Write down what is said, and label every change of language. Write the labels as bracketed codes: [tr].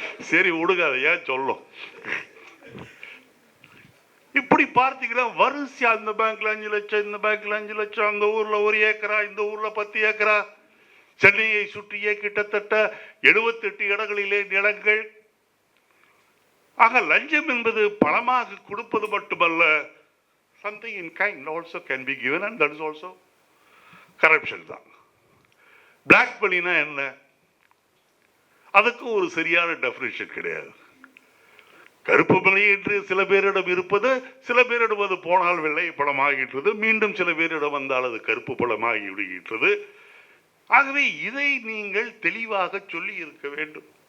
[ta] சரி விடுங்க, அதை ஏன் சொல்லும். இப்படி பார்த்தீங்கன்னா வரிசை அந்த பேங்க்ல 5 லட்சம், இந்த பேங்க்ல 5 லட்சம், அந்த ஊர்ல 1 ஏக்கரா, இந்த ஊர்ல 10 ஏக்கரா. சென்னையை சுற்றியே கிட்டத்தட்ட 78 இடங்களிலே நிலங்கள். ஆக லஞ்சம் என்பது பணமாக கொடுப்பது மட்டுமல்ல, [en] something in kind also can be given, and that is also corruption [ta] தான். பிளாக் மணினா என்ன? அதுக்கு ஒரு சரியான டெஃபினிஷன் கிடையாது. கருப்பு மணி என்று சில பேரிடம் இருப்பது, சில பேரிடம் அது போனால் வெள்ளை பணமாகின்றது, மீண்டும் சில பேரிடம் வந்தால் அது கருப்பு பணமாகி விடுகின்றது. ஆகவே இதை நீங்கள் தெளிவாக சொல்லி இருக்க வேண்டும்.